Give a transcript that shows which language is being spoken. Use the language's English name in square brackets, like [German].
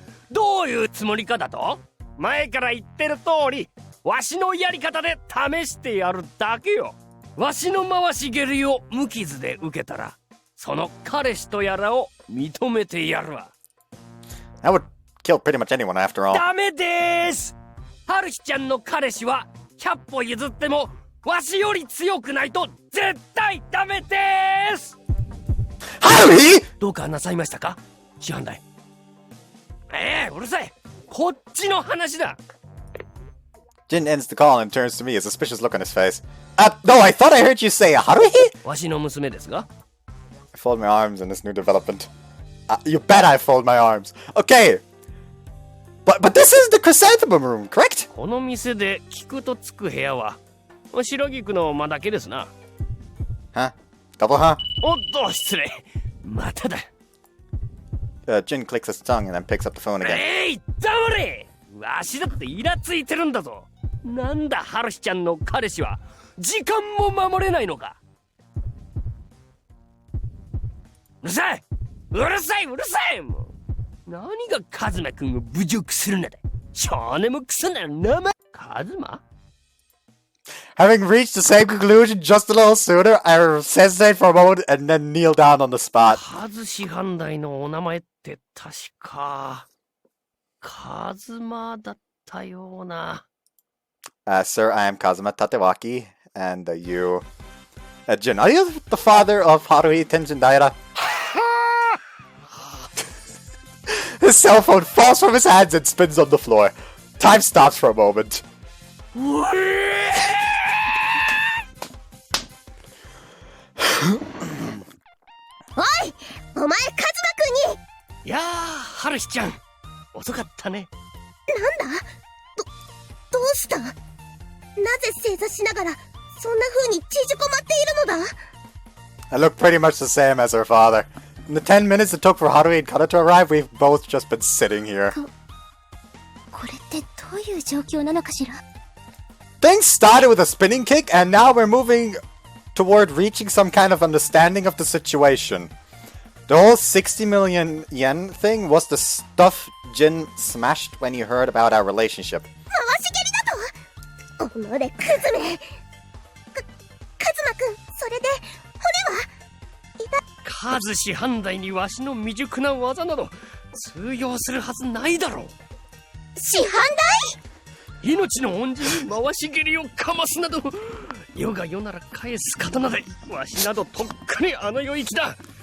[Japanese] どういうつもりかだと？前から言ってる通り、わしのやり方で試してやるだけよ。わしの回し蹴りを無傷で受けたら、その彼氏とやらを認めてやるわ。 [English] I would kill pretty much anyone after all. [Japanese] ダメでーす。ハルヒちゃんの彼氏は100歩譲ってもわしより強くないと絶対ダメでーす。 [English] Haruhi! [Japanese] どうかなさいましたか？師範代。うるさい。こっちの話だ。 [English] Jin ends the call and turns to me, a suspicious look on his face. No, I thought I heard you say Haruhi? [Japanese] わしの娘ですが。 [English] I fold my arms in this new development. You bet I fold my arms. Okay. But this is the chrysanthemum room, correct? [Japanese] この店で菊とつく部屋は白菊の間だけですな。 [English] Huh? Double huh? [Japanese] おっと失礼。まただ。 [English] Jin clicks his tongue and then picks up the phone again. [Japanese] 黙れ。わしだってイラついてるんだぞ。なんだハルヒちゃんの彼氏は時間も守れないのか。うるさいうるさいうるさい。もう何がカズマくんを侮辱するんだ。少年もクソな名前。カズマ？ [English] Having reached the same conclusion just a little sooner, I hesitate for a moment and then kneel down on the spot. [Japanese] カズ師範代のお名前って確かカズマだったような。 [English] Sir, I am Kazuma Tatewaki, and you... Jin, are you the father of Haruhi Tenjin-daira? His cell phone falls from his hands and spins on the floor. Time stops for a moment. [Japanese] おい、お前カズマくんに。いやー、ハルヒちゃん遅かったね。なんだ？どうした？なぜ正座しながらそんな風に縮こまっているのだ？ [English] I look pretty much the same as her father. In the 10 minutes it took for Haruhi and Kata to arrive, we've both just been sitting here. [Japanese] これってどういう状況なのかしら？ [English] Things started with a spinning kick, and now we're moving toward reaching some kind of understanding of the situation. The whole 60 million yen thing was the stuff Jin smashed when he heard about our relationship. [Japanese] 回し蹴りだと？おのれクズめ。カズマくん、それで骨は？カズ師範代にわしの未熟な技など通用するはずないだろう。師範代？命の恩人に回し蹴りをかますなど、世が世なら返す刀でわしなどとっくにあの世行きだ。